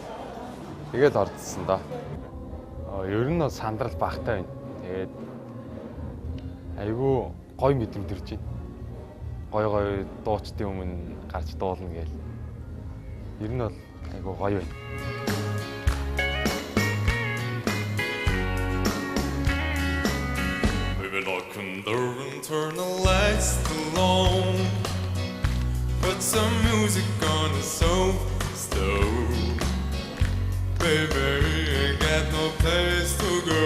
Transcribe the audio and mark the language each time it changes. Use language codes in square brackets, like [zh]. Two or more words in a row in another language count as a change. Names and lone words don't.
[mn] Тэгээд ордсон да. Ер нь сандрал багтай байна. Тэгээд айгүй гоё мэдрэмж төрж байна. Гоё дуучдын өмнө гарч дуулна гээл. Ер нь бол айгүй гоё байна. [en] Maybe lock and turn the lights alone. Put some music on the sofa. Baby, ain't got no place to go.